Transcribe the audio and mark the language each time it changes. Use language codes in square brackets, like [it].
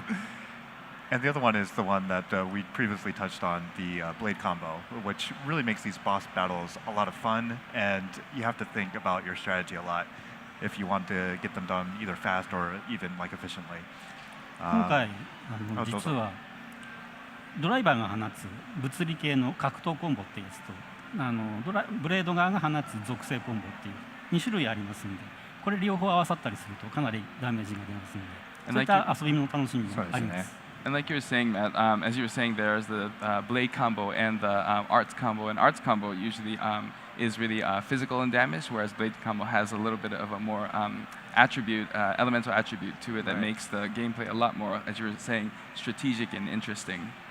[en] happen. And the other one is the one that we previously touched on, the blade combo, which really makes these boss battles a lot of fun, and you have to think about your strategy a lot if you want to get them done either fast or even like efficiently. [ja] 今回どうぞ実はドライバーが放つ物理系の格闘コンボっていうやつとブレード側が放つ属性コンボっていう2種類ありますので、これ両方合わさったりするとかなりダメージが出ますので、そういった遊びの楽しみがあります。 [en] And like you were saying, Matt, as you were saying, there's the blade combo and the arts combo. And arts combo usually is really physical in damage, whereas blade combo has a little bit of a more elemental attribute to it that makes the gameplay a lot more, as you were saying, strategic and interesting.